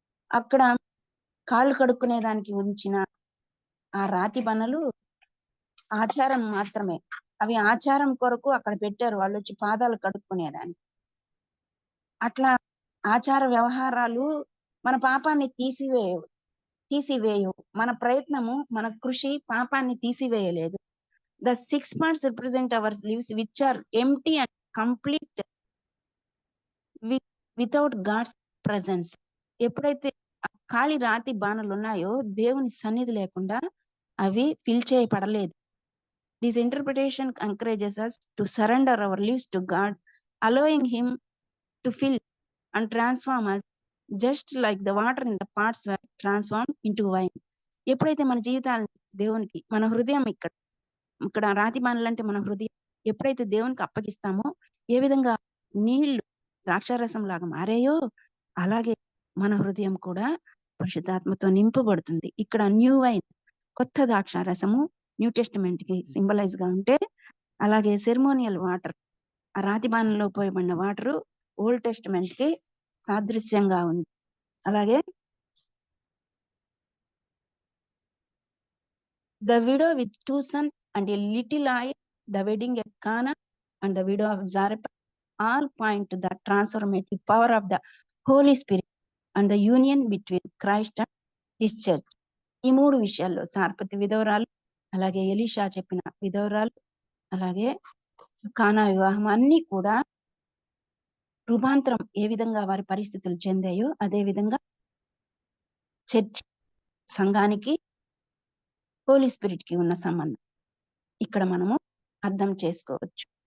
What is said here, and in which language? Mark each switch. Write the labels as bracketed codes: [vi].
[te] అక్కడ కాళ్ళు కడుక్కునే దానికి ఉంచిన ఆ రాతి బనలు ఆచారం మాత్రమే. అవి ఆచారం కొరకు అక్కడ పెట్టారు, వాళ్ళు వచ్చి పాదాలు కడుక్కునేదానికి. అట్లా ఆచార వ్యవహారాలు మన పాపాన్ని తీసివేయవు. మన ప్రయత్నము, మన కృషి పాపాన్ని తీసివేయలేదు. [en] The 6 parts represent our lives which are empty and complete without God's presence. [te] ఎప్పుడైతే ఖాళీ రాతి బాణలు ఉన్నాయో దేవుని సన్నిధి లేకుండా అవి ఫిల్ చేయబడలేదు. [en] This interpretation encourages us to surrender our lives to God, allowing Him to fill and transform us just like the water in the pots were transformed into wine. [te] ఎప్పుడైతే మన జీవితాలను దేవునికి మన హృదయం ఇక్కడ ఇక్కడ రాతి బాణలంటే మన హృదయం ఎప్పుడైతే దేవునికి అప్పగిస్తామో ఏ విధంగా నీళ్లు ద్రాక్షారసం లాగా మారాయో అలాగే మన హృదయం కూడా పరిశుద్ధాత్మతో నింపబడుతుంది. ఇక్కడ న్యూ వైన్ కొత్త ద్రాక్షారసము న్యూ టెస్టిమెంట్ కి సింబలైజ్ గా ఉంటే, అలాగే సెరమోనియల్ వాటర్ ఆ రాతి బాణంలో పోయబడిన వాటరు ఓల్డ్ టెస్టిమెంట్ కి సాదృశ్యంగా ఉంది. [en] అలాగే the widow with 2 sons and a little oil, the wedding at Cana and the widow of Zarephath all point to the transformative power of the Holy Spirit and the union between Christ and His church. [te] ఈ 3 విషయాల్లో సార్పతి విధవరాలు, అలాగే Elisha చెప్పిన విధవరాలు, అలాగే కానా వివాహం అన్ని కూడా రూపాంతరం ఏ విధంగా వారి పరిస్థితులు చెందాయో అదే విధంగా చర్చ్ సంఘానికి హోలీ స్పిరిట్ కి ఉన్న సంబంధం ఇక్కడ మనము అర్థం చేసుకోవచ్చు.